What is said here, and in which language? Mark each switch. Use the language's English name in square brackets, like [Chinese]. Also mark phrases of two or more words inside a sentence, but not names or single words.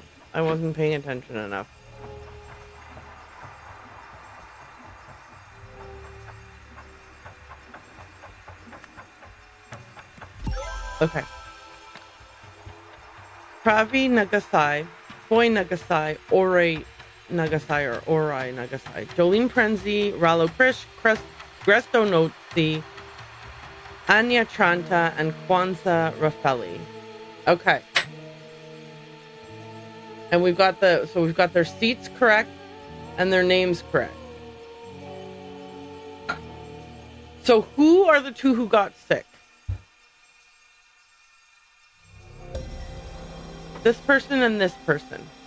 [English] I wasn't paying attention enough. Okay. Pravi Nagasai, Boy Nagasai, Ori Nagasai, or Ori Nagasai, Jolene Prenzy, Rallo Krish, Gresto Notzi, Anya Tranta, and Kwanzaa Raffelli. Okay. And we've got their seats correct and their names correct. So who are the two who got sick? This person and this person.